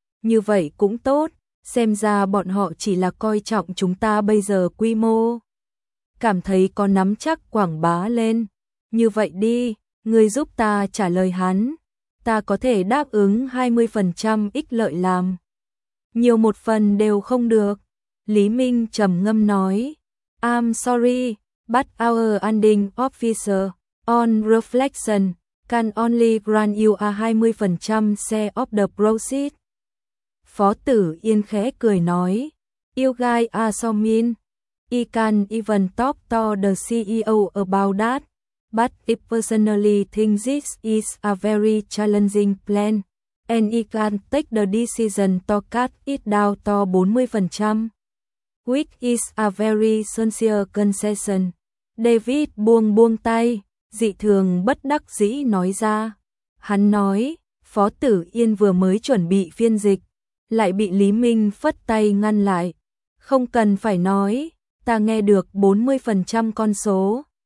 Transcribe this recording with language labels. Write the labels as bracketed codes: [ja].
[vi] Như vậy cũng tốt, xem ra bọn họ chỉ là coi trọng chúng ta bây giờ quy mô. Cảm thấy có nắm chắc quảng bá lên. Như vậy đi, ngươi giúp ta trả lời hắn. Ta có thể đáp ứng 20% ích lợi làm. Nhiều một phần đều không được. Lý Minh trầm ngâm nói, [en] I'm sorry, but our ending officer, on reflection, can only grant you a 20% share of the proceeds. [vi] Phó Tử Yên khẽ cười nói, [en] "You guys are so mean. I can even talk to the CEO about that. But I personally think this is a very challenging plan. And I can take the decision to cut it down to 40%. Which is a very sincere concession." [vi] David buông tay, dị thường bất đắc dĩ nói ra. Hắn nói, Phó Tử Yên vừa mới chuẩn bị phiên dịch, lại bị Lý Minh phất tay ngăn lại. "Không cần phải nói, ta nghe được 40% con số."